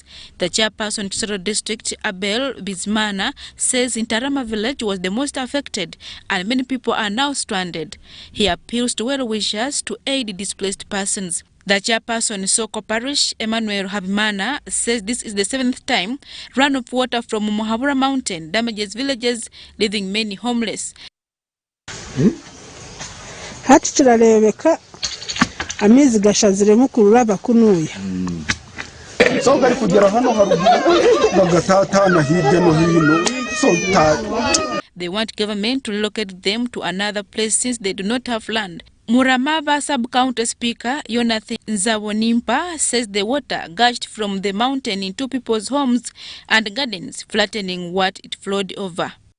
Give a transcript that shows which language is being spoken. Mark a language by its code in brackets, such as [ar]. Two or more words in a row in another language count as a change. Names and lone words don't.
[en] The chairperson Chisoro district, Abel Bizmana, says Ntarama village was the most affected and many people are now stranded. He appeals to well-wishers to aid displaced persons. The chairperson Soko Parish, Emmanuel Habimana, says this is the 7th time runoff water from MUHABURA mountain damages villages, leaving many homeless. [rw] Hati kiralebeka amizi gashaziremu kuraba kunuya. So gari kugera hano haruguru bagatatana hirya no hino. [en] They want government to relocate them to another place since they do not have land. Muramava sub-county speaker Jonathan Nzabonimpa says the water gushed from the mountain into people's homes and gardens, flattening what it flowed over.